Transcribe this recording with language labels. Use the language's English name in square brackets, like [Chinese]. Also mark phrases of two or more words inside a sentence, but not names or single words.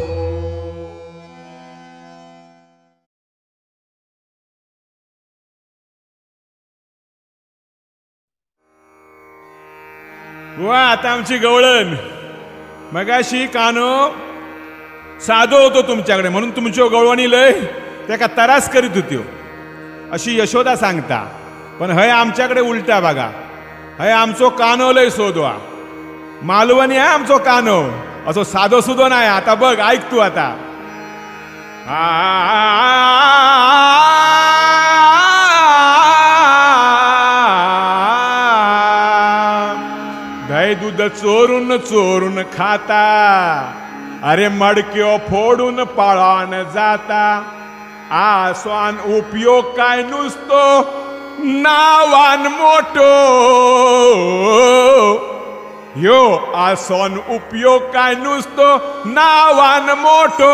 [Konkani] वा आता आमची गवळण. मगाशी कानो साधो होतो तुमच्याकडे म्हणून तुमच्यो गवळणी लय त्याका तरास करीत होत्यो अशी यशोदा सांगता. पण हय आमच्याकडे उलटा बघा. हय आमचो कानो लय सोदवा, मालवणी आहे आमचो कानो, असो साधो सुधो नाही. आता बघ ऐक तू आता. दही दूध चोरून चोरून खाता, अरे मडक्यो फोडून पळान जाता. आसवान उपयोग काय नुसतो नावान मोठो, यो आसवान उपयोग काय नुसतो नावान मोठो.